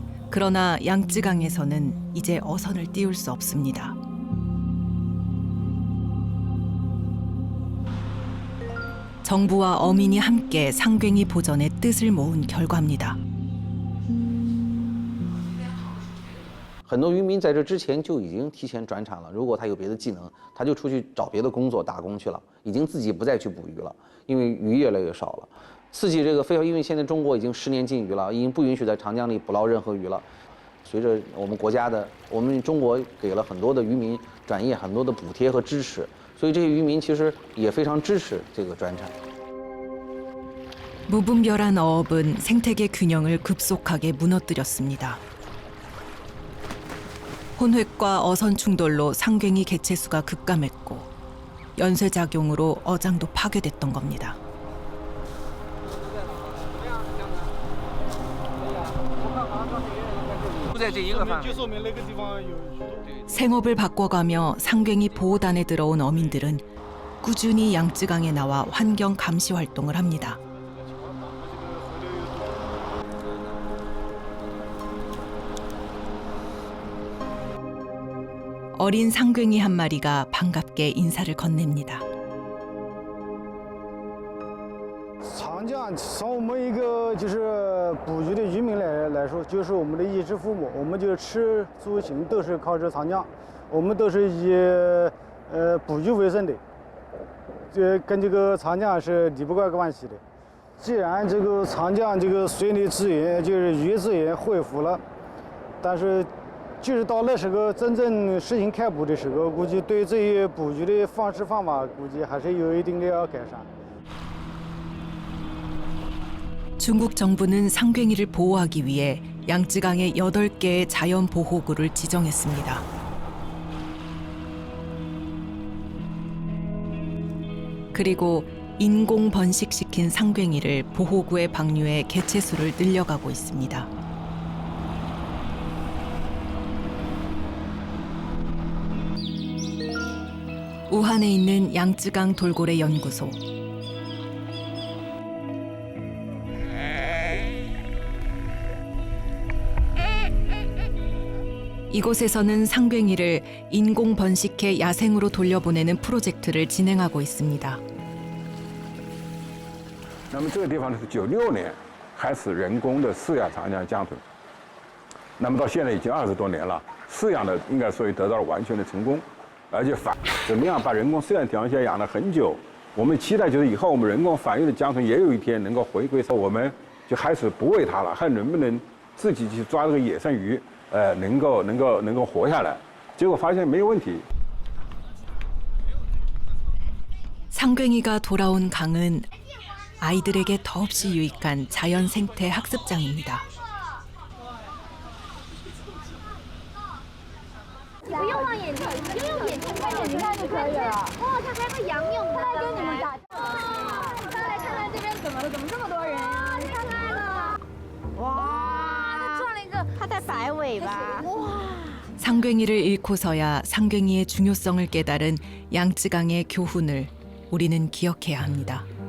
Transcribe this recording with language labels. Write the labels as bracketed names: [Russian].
[Korean] 그러나 양쯔강에서는 이제 어선을 띄울 수 없습니다. 정부와 어민이 함께 상괭이 보전의 뜻을 모은 결과입니다. [Chinese] 很多渔民在这之前就已经提前转产了，如果他有别的技能，他就出去找别的工作打工去了，已经自己不再去捕鱼了，因为鱼越来越少了。刺激这个非法，因为现在中国已经10年禁渔了，已经不允许在长江里捕捞任何鱼了。随着我们国家的，我们中国给了很多的渔民转业很多的补贴和支持，所以这些渔民其实也非常支持这个转产。 [Korean] 무분별한 어업은 생태계 균형을 급속하게 무너뜨렸습니다. 혼획과 어선 충돌로 상괭이 개체수가 급감했고 연쇄작용으로 어장도 파괴됐던 겁니다. 생업을 바꿔가며 상괭이 보호단에 들어온 어민들은 꾸준히 양쯔강에 나와 환경 감시 활동을 합니다. 어린 상괭이 한 마리가 반갑게 인사를 건넵니다. [Chinese] 长江从我们一个就是捕鱼的渔民来说，就是我们的衣食父母，我们就吃住行都是靠这长江，我们都是以捕鱼为生的，这跟这个长江是离不开关系的。既然这个长江这个水里资源就是鱼资源恢复了，但是就是到那时候真正实行开捕的时候，估计对这些捕鱼的方式方法估计还是有一定的改善。 [Korean] 중국 정부는 상괭이를 보호하기 위해 양쯔강에 8개의 자연 보호구를 지정했습니다. 그리고 인공 번식시킨 상괭이를 보호구에 방류해 개체수를 늘려가고 있습니다. 우한에 있는 양쯔강 돌고래 연구소. 이곳에서는 상괭이를 인공 번식해 야생으로 돌려보내는 프로젝트를 진행하고 있습니다. [Chinese] 那么这个地方呢是96年开始人工的饲养长江江豚，那么到现在已经20多年了，饲养的应该说得到了完全的成功，而且怎么样把人工饲养条件养了很久。我们期待就是以后我们人工繁育的江豚也有一天能够回归，我们就开始不喂它了，看能不能自己去抓这个野生鱼，能够活下来。结果发现没有问题。 [Korean] 상괭이가 돌아온 강은 아이들에게 더없이 유익한 자연 생태 학습장입니다. [Chinese] 不用望远镜，就用眼睛看眼睛看就可以了。哇，它还会仰泳的，跟你们打。哇，大家来看看这边怎么了？怎么这么多人？你看看了。哇，它转了一个，它在摆尾巴。哇。 [Korean] 상괭이를 잃고서야 상괭이의 중요성을 깨달은 양쯔강의 교훈을 우리는 기억해야 합니다.